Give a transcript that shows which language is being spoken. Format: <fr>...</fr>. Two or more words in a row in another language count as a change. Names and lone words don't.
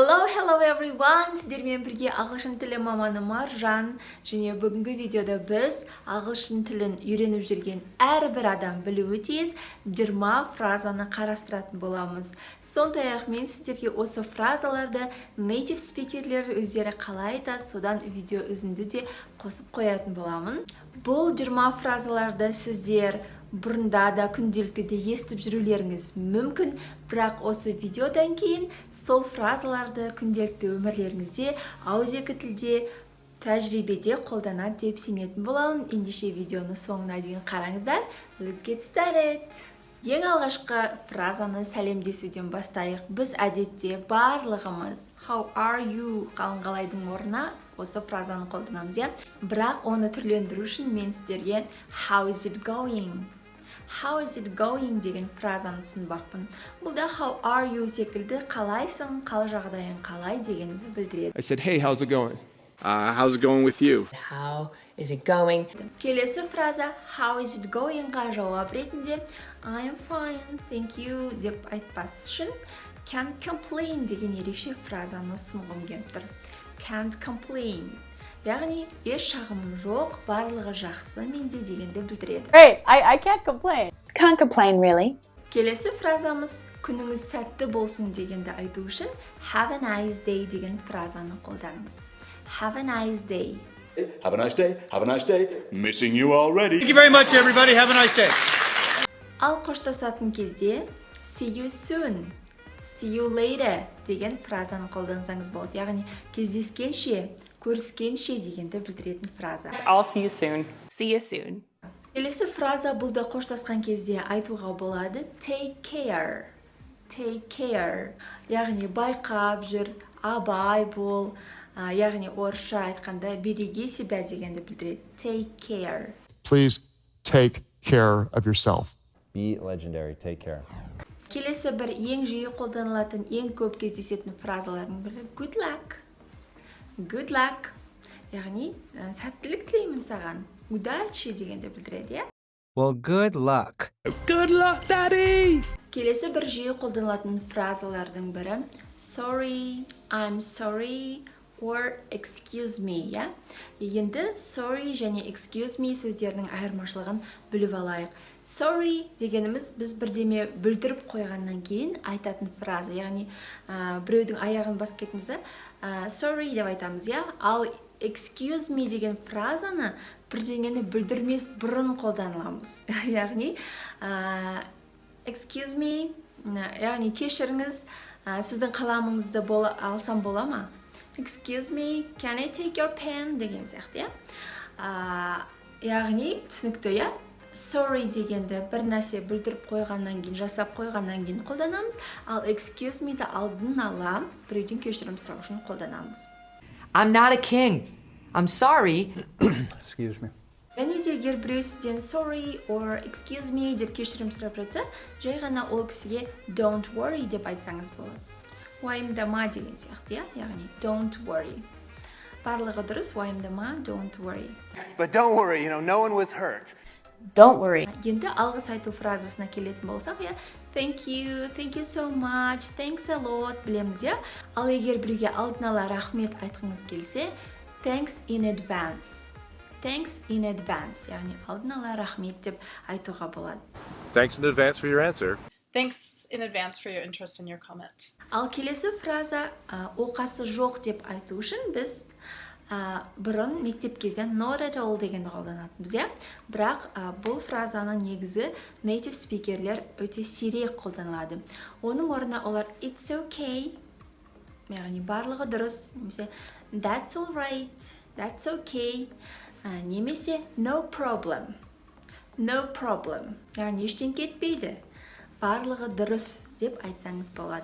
<en>Hello everyone!</en> <kk>Сіздермен бірге ағылшын тілі маманы Маржан, және бүгінгі видеода біз ағылшын тілін үйреніп жүрген әрбір адам білуі тиіс 20 фразаны қарастыратын боламыз. Сондай-ақ мен сіздерге осы фразаларды native спикерлер өздері қалай айтады, содан видео үзінді де қосып қоятын боламын. Бұл 20 фразаларды сіздер бұрында да күнделікті де естіп жүрулеріңіз мүмкін, бірақ осы видеодан кейін сол фразаларды күнделікті өмірлеріңізде ауызекі тілде тәжірибеде қолданады деп сенетін боламын. Ендеше видеоны соңына дейін қараңыздар.</kk> <en>Let's get started.</en> <kk>Ең алғашқы фразаны сәлемдесуден бастайық. Біз әдетте барлығымыз</kk> <en>how are you</en> <kk>қалыңғалайдың орнына осы фразаны қолданамыз, бірақ оны түрлендіру үшін мен сіздерге</kk> <en>how is it going? How is it going</en> <kk>деген фразаны ұсынбақпын. Бұлда</kk> <en>how are you</en> <kk>секілді қалайсың, қал жағдайың қалай дегенді білдіреді.</kk> <en>I said, hey, how's it going? How's it going with you? How is it going?</en> <kk>Келесі фраза</kk> <en>how is it going-</en> <kk>ға жауап ретінде</kk> <en>I am fine, thank you</en> <kk>деп айтпас үшін</kk> <en>can't complain</en> <kk>деген ерекше фразаны ұсынғым келіп тұр.</kk> <en>Can't complain.</en> <kk>Яғни, еш шағымым жоқ, барлығы жақсы менде дегенді білдіреді.</kk> <en>Great, I can't complain. Can't complain, really.</en> <kk>Келесі фразамыз күніңіз сәтті болсын дегенді айту үшін</kk> <en>have a nice day</en> <kk>деген фразаны қолданыңыз.</kk> <en>Have a nice day. Have a nice day. Have a nice day. Missing you already. Thank you very much, everybody. Have a nice day.</en> <kk>Ал қоштасатын кезде</kk> <en>see you soon, see you later</en> <kk>деген фразаны қолдансаңыз болады. Яғни, кездескенше, көріскенше дегенді білдіретін фраза.</kk> <en>I'll see you soon. See you soon.</en> <kk>Келесі фраза бұлда қоштасқан кезде айтуға болады</kk> <en>take care. Take care.</en> <kk>Яғни, байқап жүр, абай бол. Яғни, орысша айтқанда</kk> <ru>береги себя</ru> <kk>дегенді білдіреді.</kk> <en>Take care. Please take care of yourself. Be legendary. Take care.</en> <kk>Келесі бір ең жиі қолданылатын, ең көп кездесетін фразалардың бірі</kk> <en>good luck. Good luck.</en> <kk>Яғни, сәттілік тілеймін саған. Удачи дегенді білдіреді,</kk> <en>Well, good luck. Good luck, Daddy.</en> <kk>Келесі бір жиі қолданылатын фразалардың бірі</kk> <en>sorry, I'm sorry, or excuse me,</en> <kk>Енді sorry және</kk> <en>excuse me</en> <kk>сөздерінің айырмашылығын біліп алайық. Sorry дегеніміз біз бірдеме бүлдіріп қойғаннан кейін айтатын фраза. Яғни, біреудің аяғын басып кетіңізі, sorry деп айтамыз, Ал</kk> <en>excuse me</en> <kk>деген фразаны бірдеңені бүлдірмес бұрын қолданыламыз. Яғни,</kk> <en>excuse me,</en> <kk>яғни кешіріңіз, сіздің қаламыңызды алсам бола ма?</kk> <en>Excuse me, can I take your pen</en> <kk>деген сияқты, Яғни, түсінікті, Sorry дегенді бір нәрсе бүлдіріп қойғаннан кейін, жасап қойғаннан кейін қолданамыз, ал</kk> <en>excuse me-</en> <kk>ді алдын ала біреуден кешірім сұрау үшін қолданамыз.</kk> <en>I'm not a king. I'm sorry. Excuse me.</en> <kk>Және де егер біреу сізден</kk> <en>sorry or excuse me</en> <kk>деп кешірім сұрап жатса, жай ғана ол кісіге</kk> <en>don't worry</en> <kk>деп айтсаңыз болады. Уайымдама деген сияқты, яғни</kk> <en>don't worry.</en> <kk>Барлығы дұрыс, уайымдама,</kk> <en>don't worry. But don't worry, no one was hurt. Don't worry.</en> <kk>Енді алғыс айту фразасына келетін болсақ,</kk> <en>thank you so much, thanks a lot</en> <kk>білеміз, Ал егер біреуге алдын ала рахмет айтқыңыз келсе,</kk> <en>thanks in advance. Thanks in advance,</en> <kk>яғни алдын ала рахмет деп айтуға болады.</kk> <en>Thanks in advance for your answer. Thanks in advance for your interest in your comments.</en> <kk>Ал келесі фраза оқасы жоқ деп айту үшін біз бұрын мектеп кезден</kk> <en>not at all</en> <kk>дегенді қолданатынбыз, Бірақ бұл фразаны негізі native спикерлер өте сирек қолданылады. Оның орнына олар</kk> <en>it's okay,</en> <kk>яғни барлығы дұрыс, немесе</kk> <en>that's all right, that's okay, немесе no problem,</en> <kk>яғни ештен кетпейді, барлығы дұрыс деп айтсаңыз болады.</kk>